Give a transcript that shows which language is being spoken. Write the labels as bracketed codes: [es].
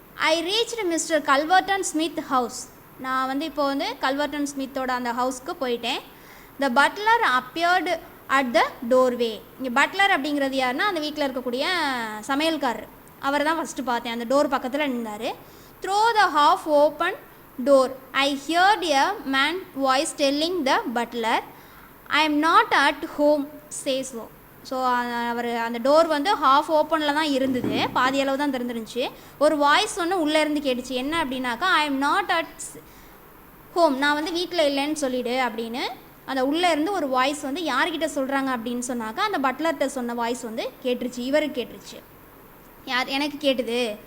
[en] I reached mister Culverton Smith house. [ta] நான் வந்து இப்போ வந்து கல்வர்டன் ஸ்மித்தோட அந்த ஹவுஸ்க்கு போயிட்டேன். [en] The butler appeared at the doorway. [ta] இங்கே பட்லர் அப்படிங்கிறது யாருன்னா அந்த வீட்டில் இருக்கக்கூடிய சமையல்காரர். அவர் தான் ஃபஸ்ட்டு பார்த்தேன். அந்த டோர் பக்கத்தில் நின்றார். [en] Through the half open door. I heard a man voice telling the butler, I am not at home, say so. [ta] So அவர் அந்த டோர் வந்து ஹாஃப் ஓப்பனில் தான் இருந்தது, பாதி அளவு தான் திறந்துருந்துச்சு. ஒரு வாய்ஸ் ஒன்று உள்ளேருந்து கேட்டுச்சு, என்ன அப்படின்னாக்கா, [en] I am not at home, [ta] நான் வந்து வீட்டில் இல்லைன்னு சொல்லிவிடு அப்படின்னு. அந்த உள்ளே இருந்து ஒரு வாய்ஸ் வந்து யார்கிட்ட சொல்கிறாங்க அப்படின்னு சொன்னாக்கா, அந்த பட்லர்கிட்ட சொன்ன வாய்ஸ் வந்து கேட்டுருச்சு, இவருக்கு கேட்டுருச்சு. யார்? எனக்கு கேட்டுது.